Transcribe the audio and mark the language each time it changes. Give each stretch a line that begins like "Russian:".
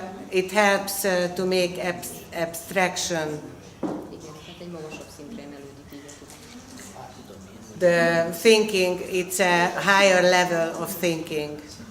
English: It helps to make abstraction.
Hungarian: Igen, tehát egy magasabb szintre emelődik így a tudás.
English: The thinking, it's a higher level of thinking.